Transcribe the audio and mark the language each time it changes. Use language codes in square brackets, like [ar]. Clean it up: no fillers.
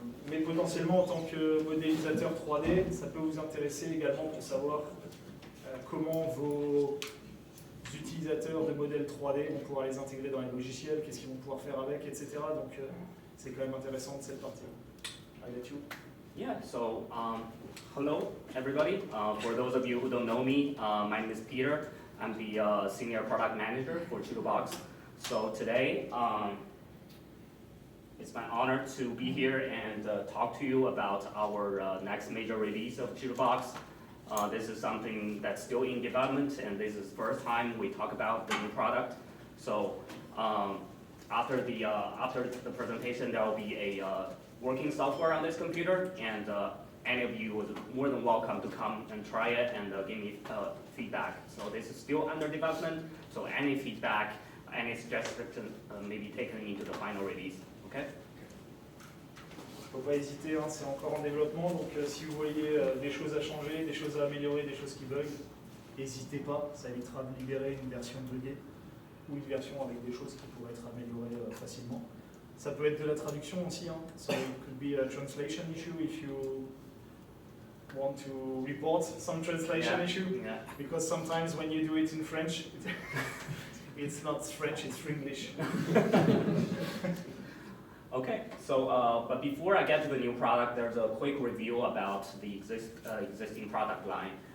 [fr] Mais potentiellement, en tant que modélisateur 3D, ça peut vous intéresser également pour savoir comment vos utilisateurs de modèles 3D vont pouvoir les intégrer dans les logiciels, qu'est-ce qu'ils vont pouvoir faire avec, etc. Donc c'est quand même intéressant de cette partie. [en] I let you. Yeah, so hello everybody. For those of you who don't know me, my name is Peter. I'm the Senior Product Manager for CHITUBOX. So today, it's my honor to be here and talk to you about our next major release of CHITUBOX. This is something that's still in development, and this is the first time we talk about the new product. So after the presentation, there will be a working software on this computer, and any of you is more than welcome to come and try it and give me feedback. So this is still under development, so any feedback, any suggestion may be taken into the final release. Okay? [fr] Il ne faut pas hésiter, hein, c'est encore en développement, donc si vous voyez des choses à changer, des choses à améliorer, des choses qui bug, n'hésitez pas, ça évitera de libérer une version buggée ou une version avec des choses qui pourraient être améliorées facilement. Ça peut être de la traduction aussi, hein. [en] So it could be a translation issue if you want to report some translation issue, Yeah. because sometimes when you do it in French, it's not French, it's English. Okay, so but before I get to the new product, there's a quick review about the existing product line.